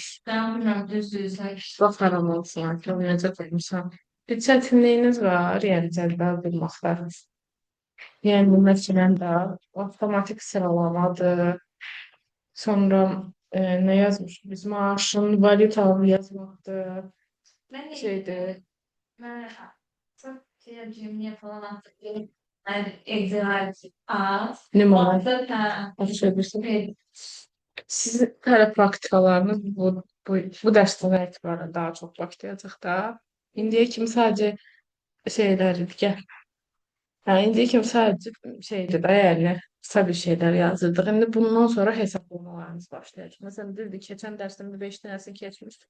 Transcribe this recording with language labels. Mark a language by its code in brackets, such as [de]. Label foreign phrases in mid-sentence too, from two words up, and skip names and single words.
[az] Ben bilmirəm, düzdür, baxaram olsun, görməyəcək olmuşam. Bir çətinliyiniz var, yəni cədvəl qurmaqda. Yəni məsələn də avtomatik sıralamadır. Sonra nə yazmışıq? Biz maaşın valyutalı yazmaqdır. [tr] Ben de [az] Şeydir. [tr] ben çok şey cümle falan hatırlıyorum. Yani egzersiz az. [az] Nümunə. [tr] Zaten [az] Başa bilirsin. [tr] evet. [az] Sizin tərəf praktikalarınız bu dərsdən etibarən daha çox başlayacaq da. İndiyə kimi sadəcə şeylər idi, gəl. Hə, indiyə kimi sadəcə şeydir də, yəni qısa bir şeylər yazırdıq. İndi bundan sonra hesablamalarımız başlayacaq. Məsələn, deyirdi, keçən dərsdə bir 5 dənəsini keçmişdik.